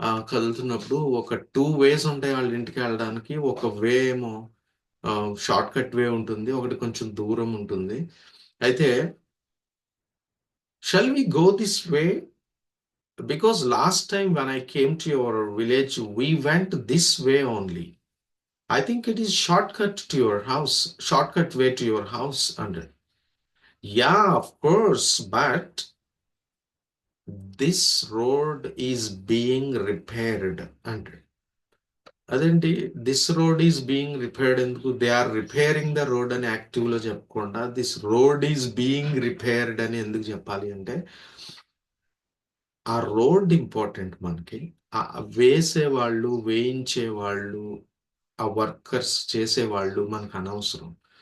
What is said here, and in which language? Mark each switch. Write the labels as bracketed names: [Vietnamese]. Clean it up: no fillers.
[Telugu] కదులుతున్నప్పుడు ఒక 2 వేస్ ఉంటాయి వాళ్ళ ఇంటికి వెళ్ళడానికి. ఒక వే ఏమో షార్ట్ కట్ వే ఉంటుంది, ఒకటి కొంచెం దూరం ఉంటుంది. అయితే [English] Shall we go this way, because last time when I came to your village we went this way only. I think it is shortcut to your house, shortcut way to your house. And yeah, of course, but this road is being repaired. And [Telugu] అదేంటి, [English] this road is being repaired [Telugu] ఎందుకు? [English] they are repairing the road [Telugu] అని active లో చెప్పకుండా [English] this road is being repaired [Telugu] అని ఎందుకు చెప్పాలి అంటే, ఆ రోడ్ ఇంపార్టెంట్ మనకి. ఆ వేసే వాళ్ళు, వేయించే వాళ్ళు, ఆ వర్కర్స్ చేసేవాళ్ళు మనకు అనవసరం.